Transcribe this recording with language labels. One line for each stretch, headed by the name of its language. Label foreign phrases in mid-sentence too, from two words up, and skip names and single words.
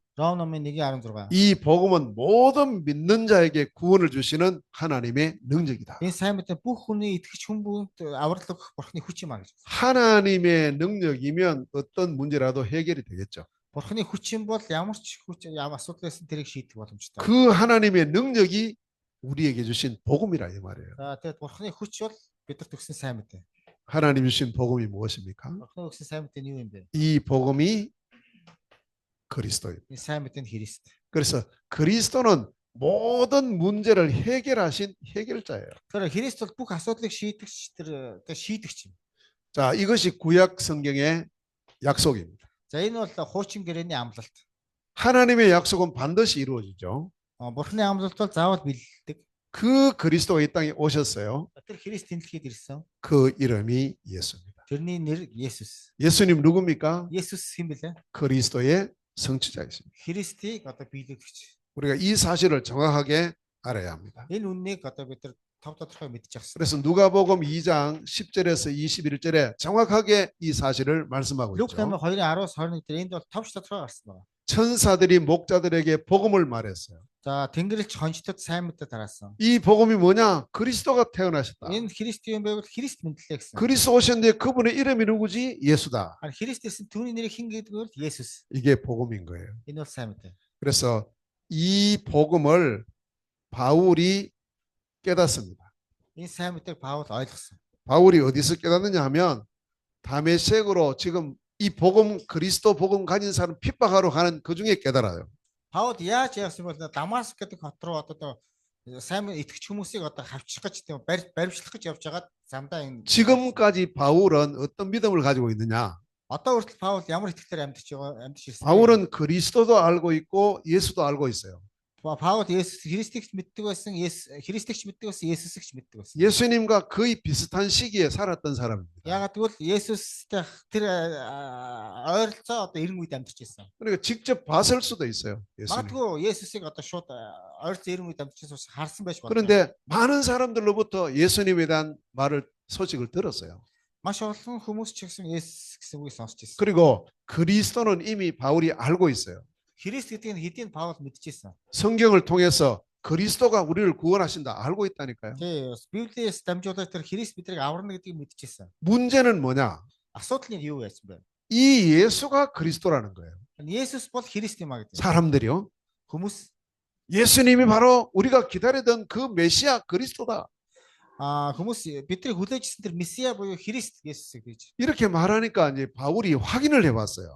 Mongolian: Ром номын 1:16.
Korean: 이 복음은 모든 믿는 자에게 구원을 주시는 하나님의 능력이다.
Mongolian: Энэ сайн мэдээ бүх хүний итгэж хүн бүхэнд аврал өгөх Бурханы хүч юм аа гэж.
Korean: 하나님의 능력이면 어떤 문제라도 해결이 되겠죠.
Mongolian: Бурханы хүч юм бол ямар ч хүч асуудлаас тэрийг шийдэх боломжтой.
Korean: 그 하나님의 능력이 우리에게 주신 복음이라 이 말이에요.
Mongolian: За тэгээд Бурханы хүч бол бидэнд өгсөн сайн мэдээ.
Korean: 하나님 주신 복음이 무엇입니까?
Mongolian: Бурханы өгсөн сайн мэдээ нь юу юм бэ?
Korean: 이 복음이 그리스도입니다.
Mongolian: Энэ сайн мэдээ нь Христ.
Korean: 그래서 그리스도는 모든 문제를 해결하신 해결자예요.
Mongolian: Тэгэхээр Христ бол бүх асуудлыг шийдэгч шийдэгч юм.
Korean: 자, 이것이 구약 성경의 약속입니다.
Mongolian: За энэ бол хуучин гэрээний амлалт.
Korean: 하나님의 약속은 반드시 이루어지죠.
Mongolian: Бурханы амлалт бол заавал биелдэг.
Korean: 그 그리스도가 이 땅에 오셨어요.
Mongolian: Тэр Христ тэнэлхийд ирсэн.
Korean: 그 이름이 예수입니다.
Mongolian: Тэрний нэр Есүс.
Korean: 예수님 누굽니까?
Mongolian: Есүс хэн бэлээ?
Korean: 그리스도의 성취자이십니다.
Mongolian: Христийг биелэгч.
Korean: 우리가 이 사실을 정확하게 알아야 합니다.
Mongolian: Энэ үннийг бид нар тав тодорхой мэдчих хэрэгтэй.
Korean: 그래서 누가복음 2장 10절에서 21절에 정확하게 이 사실을 말씀하고
Mongolian: Люк
Korean: 있죠.
Mongolian: намын 2:10-аас 21 дээр энд бол товч тодорхой гарсан байна.
Korean: 천사들이 목자들에게 복음을 말했어요.
Mongolian: За Тэнгэрлэгч хончтод сайн мэдээ тараасан.
Korean: 이 복음이 뭐냐? 그리스도가 태어나셨다.
Mongolian: Энэ Христ юм байвал Христ мэдлээ гэсэн.
Korean: 그리스도 오셨는데 그분의 이름이 누구지? 예수다.
Mongolian: Христ гэсэн түүний нэрийг хэн гэдэг вэ? Есүс.
Korean: 이게 복음인 거예요.
Mongolian: Энэ бол сайн мэдээ.
Korean: 그래서 이 복음을 바울이 깨닫습니다.
Mongolian: Энэ сайн мэдээг Паул ойлгосон.
Korean: 바울이 어디서 깨닫느냐 하면 다메섹으로 지금 이 복음 그리스도 복음 가진 사람 핍박하러 가는 그 중에 깨달아요.
Mongolian: Паул яаж яасан бол Дамаск гэдэг хот руу сайн итгэж хүмүүсийг хавчих гэж тийм баримтлах гэж явж байгаад замдаа энэ
Korean: 지금까지 바울은 어떤 믿음을 가지고 있느냐?
Mongolian: одоо хүртэл Паул ямар итгэлээр амьдч ирсэн.
Korean: 바울은 그리스도도 알고 있고 예수도 알고 있어요.
Mongolian: Паул Есүс Христигч мэддэг байсан, Христигч мэддэг байсан, Есүсэгч мэддэг байсан.
Korean: 예수님과 거의 비슷한 시기에 살았던 사람입니다.
Mongolian: Ягаад гэвэл Есүстэй тэр ойролцоо эрен үед амьдарч байсан.
Korean: 그러니까 직접 봤을 수도 있어요. 예수님.
Mongolian: Магадгүй Есүсийг шууд ойролцоо эрен үед амьдарч байсан харсан байж болно.
Korean: 그런데 많은 사람들로부터 예수님에 대한 말을 소식을 들었어요.
Mongolian: Маш олон хүмүүс ч гэсэн Есүс гэсэн үгийг сонсч байсан.
Korean: 그리고 그리스도는 이미 바울이 알고 있어요.
Mongolian: Христ гэдгийг нь хэдийн Паул мэдчихсэн.
Korean: 성경을 통해서 그리스도가 우리를 구원하신다 알고 있다니까요.
Mongolian: Тий, Библиэс дамжуулаад тэр Христ бидрийг аварна гэдгийг мэдчихсэн.
Korean: 문제는 뭐냐?
Mongolian: Асуудал нь юу байсан бэ?
Korean: 이 예수가 그리스도라는 거예요.
Mongolian: Есүс бол Христ юм а гэдэг.
Korean: 사람들이요.
Mongolian: Хүмүүс
Korean: 예수님이 바로 우리가 기다리던 그 메시아 그리스도다.
Mongolian: хүмүүс бидний хүлээжсэн тэр Месиа буюу Христ Есүс гэж.
Korean: 이렇게 말하니까 이제 바울이 확인을 해봤어요.